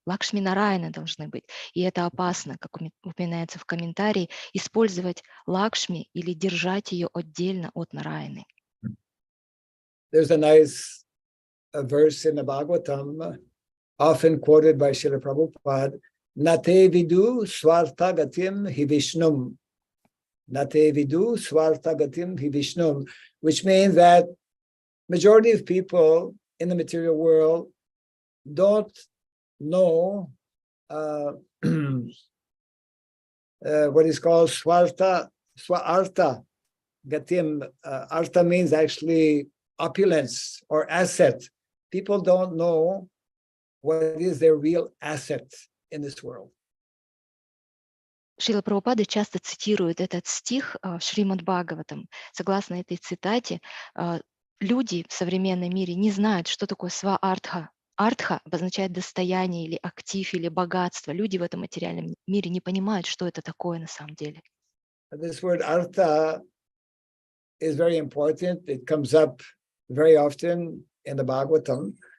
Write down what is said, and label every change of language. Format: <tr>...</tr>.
<ru>Лакшми Нараяны должны быть. И это опасно, как упоминается в комментарии, использовать Лакшми или держать ее отдельно от Нараяны.</ru> <en>There's a nice verse in the Bhagavatam, often quoted by Srila Prabhupada,</en> <sa>Nate vidu swartha gatim hi Vishnum. Nate vidu swartha gatim hi Vishnum,</sa> <en>which means that majority of people in the material world don't know what is called swartha gatim. Artha means actually opulence or asset. People don't know what is their real asset in this world.</en> <ru>Шрила Прабхупада часто цитирует этот стих в Шримад Бхагаватам. Согласно этой цитате, люди в современном мире не знают, что такое сва-артха. Артха обозначает достояние или актив, или богатство. Люди в этом материальном мире не понимают, что это такое на самом деле.</ru> <en>This word artha is very important. It comes up very often in the Bhagavatam.</en>